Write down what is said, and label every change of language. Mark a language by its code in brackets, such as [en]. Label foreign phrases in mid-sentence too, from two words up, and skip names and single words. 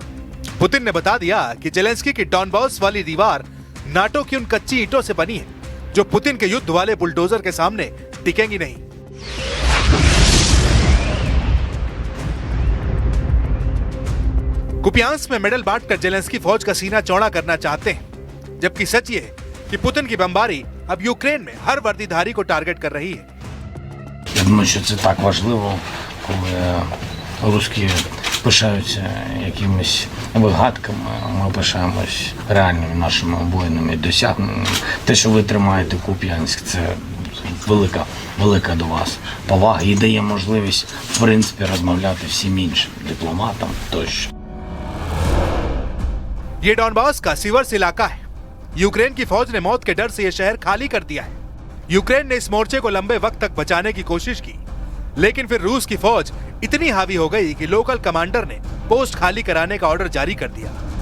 [hi] पुतिन ने बता दिया कि ज़ेलेंस्की की डॉनबास वाली दीवार नाटो की उन कच्ची ईंटों से बनी है जो पुतिन के युद्ध वाले बुलडोजर के सामने टिकेंगी नहीं। कुपियांस्क में मेडल बांटकर ज़ेलेंस्की फौज का सीना चौड़ा करना चाहते हैं, जबकि सच ये है कि पुतिन की बमबारी अब यूक्रेन में हर वर्दीधारी को टारगेट कर रही है। [uk] Я думаю, що це так важливо, коли русські пишаються якимись вигадками, ми пишаємось реальними нашими воїнами, досягненнями. Те, що ви тримаєте Куп'янськ, це велика до вас повага і дає можливість, в принципі, розмовляти всім іншим дипломатам тощо. [hi] ये डॉनबास का सिवर्स इलाका है। यूक्रेन की फौज ने मौत के डर से यह शहर खाली कर दिया है। यूक्रेन ने इस मोर्चे को लंबे वक्त तक बचाने की कोशिश की, लेकिन फिर रूस की फौज इतनी हावी हो गई कि [en] local commander [hi] ने पोस्ट खाली कराने का ऑर्डर जारी कर दिया।